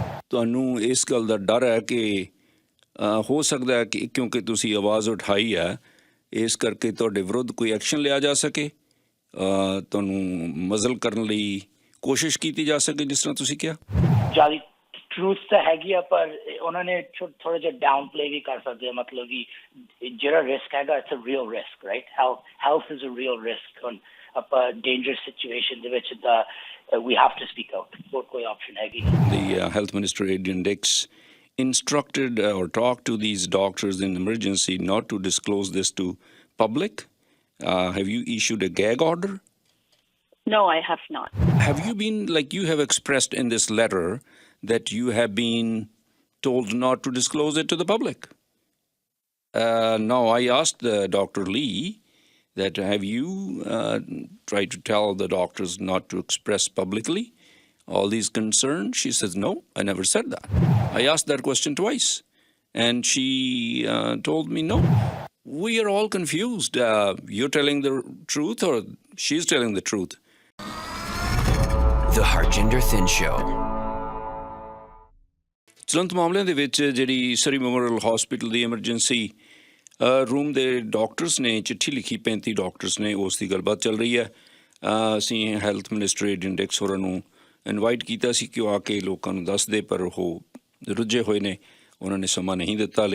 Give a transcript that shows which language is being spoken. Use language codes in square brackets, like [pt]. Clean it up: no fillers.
[pa] ਤੁਹਾਨੂੰ ਇਸ ਗੱਲ ਦਾ ਡਰ ਹੈ ਕਿ ਹੋ ਸਕਦਾ ਹੈ ਕਿ ਕਿਉਂਕਿ ਤੁਸੀਂ ਆਵਾਜ਼ ਉਠਾਈ ਹੈ, ਇਸ ਕਰਕੇ ਤੁਹਾਡੇ ਵਿਰੁੱਧ ਕੋਈ ਐਕਸ਼ਨ ਲਿਆ ਜਾ ਸਕੇ, ਤੁਹਾਨੂੰ ਮਜ਼ਲ ਕਰਨ ਲਈ ਕੋਸ਼ਿਸ਼ ਕੀਤੀ ਜਾ ਸਕੇ, ਜਿਸ ਤਰ੍ਹਾਂ ਤੁਸੀਂ ਕਿਹਾ। ਜਿਆਦਾ ਟਰੂਥ ਤਾਂ ਹੈਗੀ ਆ, ਪਰ ਉਹਨਾਂ ਨੇ ਥੋੜਾ ਜਿਹਾ ਡਾਊਨ ਪਲੇ ਵੀ ਕਰ ਸਕਦੇ ਆ। ਮਤਲਬ ਕਿ ਜਿਹੜਾ ਰਿਸਕ ਹੈਗਾ, [en] It's a real risk, right? Health is a real risk. [pa] ਹੁਣ ਆਪਾਂ ਡੇਂਜਰਸ ਸਿਚੁਏਸ਼ਨ ਦੇ ਵਿੱਚ ਤਾਂ [en] we have to speak out. [pa] ਹੋਰ ਕੋਈ ਆਪਸ਼ਨ ਹੈਗੀ। [en] The health minister Adrian Dix instructed or talked to these doctors in emergency not to disclose this to public. Have you issued a gag order? No, I have not. Have you been, like you have expressed in this letter, that you have been told not to disclose it to the public? Now, I asked Dr. Lee that have you tried to tell the doctors not to express publicly all these concerns? She says, no, I never said that. I asked that question twice, and she told me, no. We are all confused. You're telling the truth or she's telling the truth? The Harjinder Singh Show. [pa] ਤੁਰੰਤ ਮਾਮਲਿਆਂ ਦੇ ਵਿੱਚ ਜਿਹੜੀ ਸਰੀ memorial hospital ਦੀ emergency room ਦੇ doctors ਨੇ ਚਿੱਠੀ ਲਿਖੀ, 35 doctors ਨੇ, ਉਸ ਦੀ ਗੱਲਬਾਤ ਚੱਲ ਰਹੀ ਹੈ। ਅਸੀਂ ਹੈਲਥ ਮਿਨਿਸਟਰ ਏਡਰੀਅਨ ਡਿਕਸ ਹੋਰਾਂ ਨੂੰ ਇਨਵਾਈਟ ਕੀਤਾ ਸੀ ਕਿ ਉਹ ਆ ਕੇ ਲੋਕਾਂ ਨੂੰ ਦੱਸ ਦੇ, ਪਰ ਉਹ ਰੁੱਝੇ ਹੋਏ ਨੇ, ਉਹਨਾਂ ਨੇ ਸਮਾਂ ਨਹੀਂ ਦਿੱਤਾ।